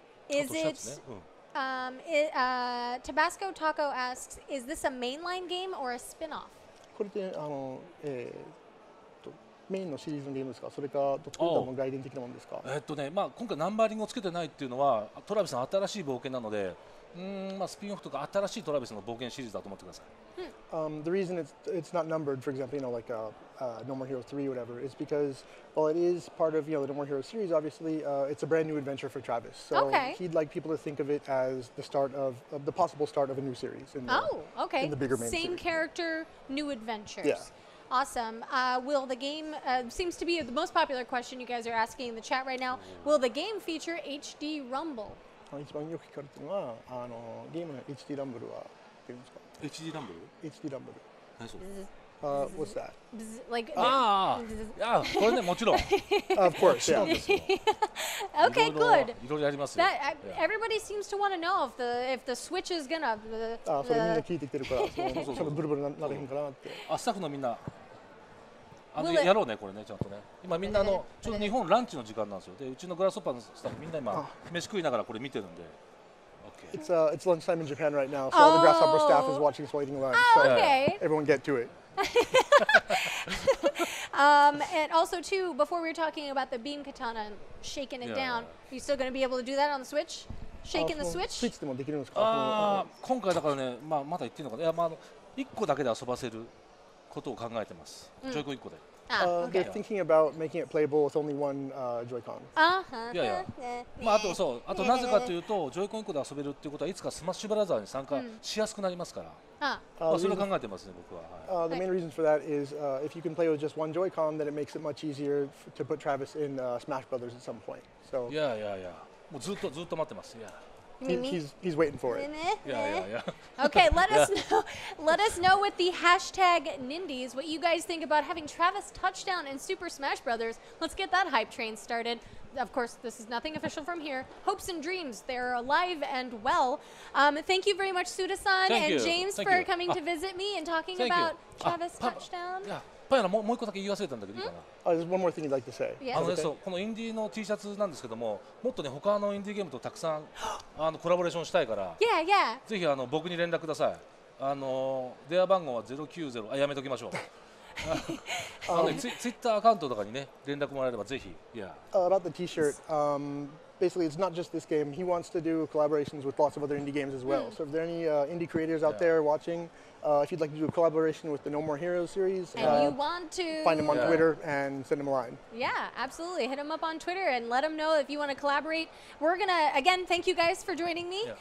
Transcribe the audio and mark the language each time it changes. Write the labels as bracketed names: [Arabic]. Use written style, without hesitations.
[English] Is it, Tabasco Taco asks, is this a mainline game or a spin-off? [Japanese] これってメインのシリーズのゲームですか？それかどっちかも外伝的なものですか？まあ今回ナンバーリングをつけてないっていうのはトラビスの新しい冒険なので。まあスピンオフとか新しいトラビスの冒険シリーズだと思ってください。 [English] The reason it's not numbered, for example, like No More Heroes 3 or whatever, is because while it is part of the No More Heroes series, obviously it's a brand new adventure for Travis. So he'd like people to think of it as the start of the possible start of a new series. In the bigger main Same series. character, new adventures. Yeah. Awesome. Will the game, seems to be the most popular question you guys are asking in the chat right now, will the game feature HD Rumble? [Japanese] 一番よく聞かれてるのはゲームの HD ランブルは出るんですか？ HD ランブル？ HD ランブル。何それ [English] ？What's that? Like [Japanese] これねもちろん。 [English] Of course, yeah. Okay, good. [Japanese] いろいろやりますよ。 [English] Everybody seems to want to know if the Switch is gonna. [Japanese] それみんな聞いてきてるから、ちょっとブルブルなれへんかなって。スタッフのみんな。やろうねこれねちゃんとね。今みんなちょうど日本ランチの時間なんですよ。でうちのグラスホッパーのスタッフみんな今飯食いながらこれ見てるんで。 [English] It's lunchtime in Japan right now, so all the Grasshopper staff is watching us while eating lunch. So everyone get to it. And also too, before we were talking about the beam katana and shaking it down, are you still going to be able to do that on the Switch? Shaking the Switch? [Japanese] スイッチでもできるんですか？今回だからねまだ言っていいのかな。いや1個だけで遊ばせる。ことを考えてます。ジョイコン1個で。 [English] They're thinking about making it playable with only one Joy-Con. [Japanese] いやいや。まああとそうあとなぜかというとジョイコン1個で遊べるっていうことはいつかスマッシュブラザーに参加しやすくなりますから。それを考えてますね僕は。 [English] The main reason for that is if you can play with just one Joy-Con, then it makes it much easier to put Travis in Smash Brothers at some point. So. [Japanese] いやいやいや。もうずっと待ってます。いや。 [English] He's waiting for it. Yeah. Okay, let us know with the hashtag Nindies what you guys think about having Travis touchdown in Super Smash Brothers. Let's get that hype train started. Of course, this is nothing official from here. Hopes and dreams, they're alive and well. Thank you very much, Suda-san and James, for coming to visit me and talking about Travis touchdown. [Japanese] パヤナもう一個だけ言い忘れたんだけどいいかな。 [English] There's one more thing you'd like to say. [Japanese] そうこのインディーの T シャツなんですけども、もっとね他のインディーゲームとたくさんコラボレーションしたいから、ぜひ僕に連絡ください。電話番号は090やめときましょう。ツイッターアカウントとかにね連絡もらえればぜひ。 [English] About the T-shirt. Basically, it's not just this game. He wants to do collaborations with lots of other indie games as well. So if there are any indie creators out there watching, if you'd like to do a collaboration with the No More Heroes series, and you want to find him on Twitter and send him a line. Yeah, absolutely. Hit him up on Twitter and let him know if you want to collaborate. We're going to, again, thank you guys for joining me.